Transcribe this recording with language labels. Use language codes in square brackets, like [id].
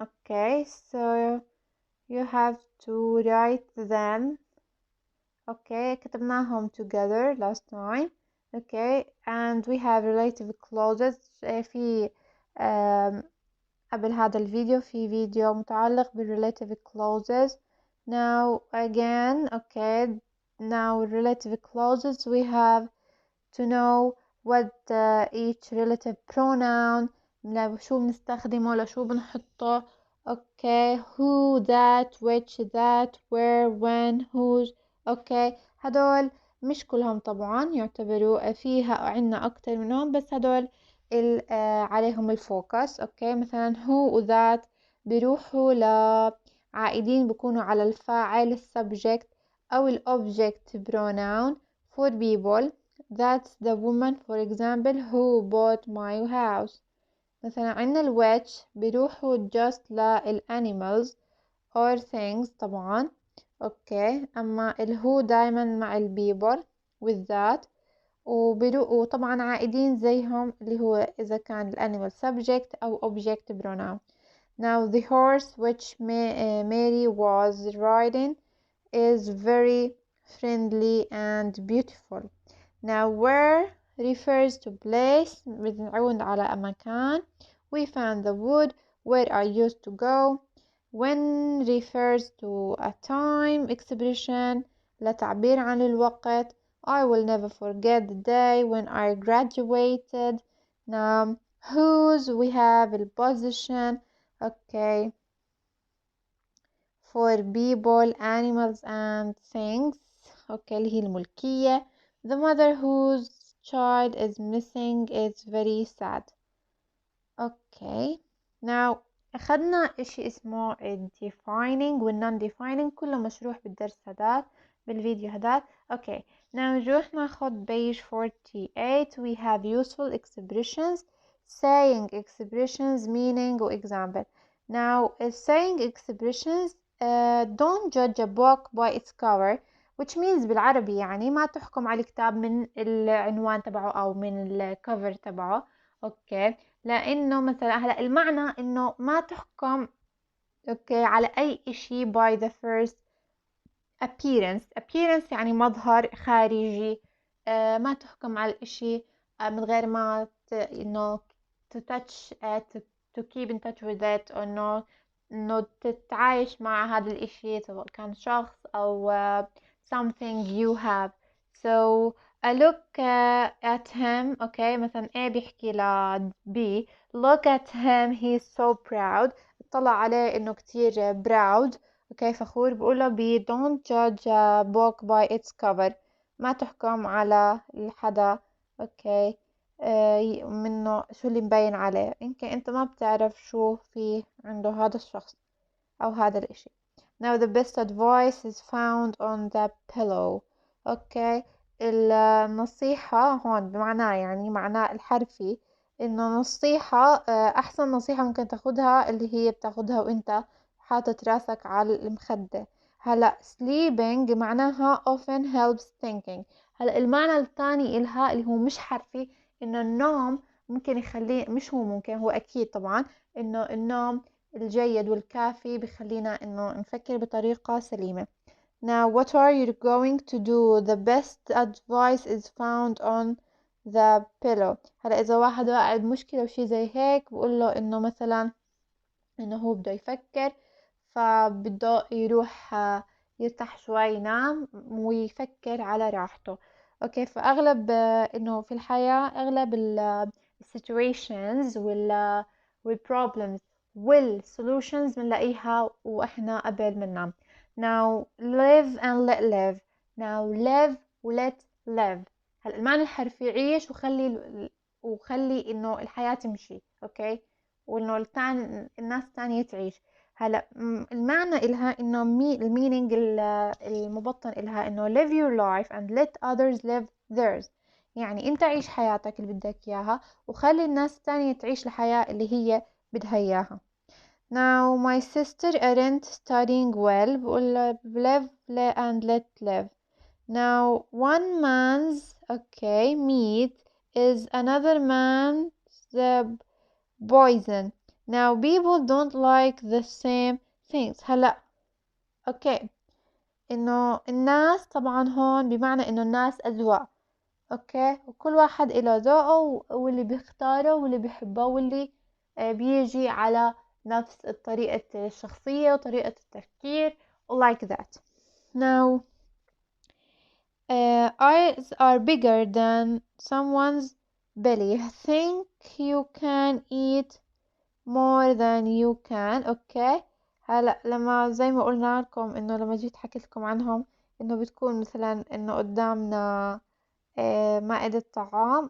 [en] okay, so you have to write them. okay, [ar] كتبناهم [en] together last time. okay, and we have relative clauses. [ar] في قبل هذا الفيديو في فيديو متعلق بالrelative clauses. [en] now again, okay, now relative clauses we have to know what each relative pronoun، [ar] شو بنستخدمه، لشو بنحطه. [en] okay, who, that, which, that, where, when, whose. [ar] okay, هدول مش كلهم طبعا يعتبروا، فيها عنا أكتر منهم، بس هدول عليهم الفوكس. okay, مثلا who و that بيروحوا عائدين بيكونوا على الفاعل subject أو object pronoun. [en] for people that's the woman for example who bought my house. [ar] مثلا عنا الwitch بيروحوا [en] just [ar] للانيمالز [en] or things [ar] طبعا. اوكي اما الهو دايما مع البيبل with that، وطبعا عائدين زيهم اللي هو إذا كان الanimal subject أو object pronoun. [en] Now the horse which Mary was riding is very friendly and beautiful. Now where refers to place، [ar] بنعود على مكان. [en] We found the wood where I used to go. When refers to a time expression، [ar] لتعبير عن الوقت. [en] I will never forget the day when I graduated. Now whose we have the position. Okay, for people, animals and things. [ar] Okay اللي هي الملكية. [en] The mother whose child is missing is very sad. [ar] Okay, now أخذنا إشي اسمه defining و non-defining، كله مشروح بالدرس هذا بالفيديو هذا. [en] Okay, now [ar] نروح ناخد [en] page 48. We have useful expressions, saying expressions, meaning و example. Now saying expressions don't judge a book by its cover, which means [ar] بالعربي يعني ما تحكم على الكتاب من العنوان تبعه أو من الكفر تبعه. أوكي، لأنه مثلا هلا المعنى إنه ما تحكم أوكي على أي إشي [en] by the first appearance [ar] يعني مظهر خارجي. ما تحكم على الإشي من غير ما إنه [en] to touch to keep in touch with it، [ar] أو إنه تتعايش مع هذا الإشي سواء كان شخص أو [en] something you have. So I look at him. okay [ar] مثلا [en] A [ar] بيحكي ل [en] B look at him he's so proud. [ar] اطلع عليه إنه كتير proud. okay فخور. بقوله [en] B don't judge a book by its cover. [ar] ما تحكم على الحدا okay منه شو اللي مبين عليه، يمكن انت ما بتعرف شو في عنده هذا الشخص او هذا الاشي. [en] Now the best advice is found on the pillow. [ar] okay النصيحة هون بمعناه يعني معناه الحرفي انه نصيحة احسن نصيحة ممكن تاخدها اللي هي بتاخدها وانت حاطط راسك على المخدة. هلا sleeping معناها [en] often helps thinking. [ar] هلا المعنى الثاني إلها اللي هو مش حرفي، إنه النوم ممكن يخلي، مش هو ممكن، هو أكيد طبعا إنه النوم الجيد والكافي بيخلينا إنه نفكر بطريقة سليمة. [en] Now what are you going to do? The best advice is found on the pillow. [ar] هلا إذا واحد واقع بمشكلة وشي زي هيك بقول له إنه مثلا إنه هو بده يفكر، فبده يروح يرتاح شوي ينام ويفكر على راحته. اوكي فاغلب انه في الحياة اغلب situations وال problems وال solutions بنلاقيها واحنا قبل ما ننام. [en] now live and let live. now live و let live. [ar] هلا المعنى الحرفي عيش وخلي انه الحياة تمشي. اوكي وانه الناس التانية تعيش. هلا المعنى إلها إنه المينينج المبطن إلها إنه [en] live your life and let others live theirs. [ar] يعني أنت عيش حياتك اللي بدك إياها وخلي الناس التانية تعيش الحياة اللي هي بدها إياها. [en] Now my sister aren't studying well. [ar] بقول [en] live and let live. Now one man's meat is another man's poison. Now people don't like the same things. [ar] هلا اوكي انه الناس طبعا هون بمعنى انه الناس اذواق. اوكي وكل واحد له ذوقه واللي بيختاره واللي بيحبه واللي بيجي على نفس طريقة الشخصية وطريقة التفكير [en] like that. Now eyes are bigger than someone's belly. Think you can eat more than you can. [ar] اوكي هلا لما زي ما قلنا لكم انه لما جيت حكيت لكم عنهم انه بتكون مثلا انه قدامنا مائدة طعام.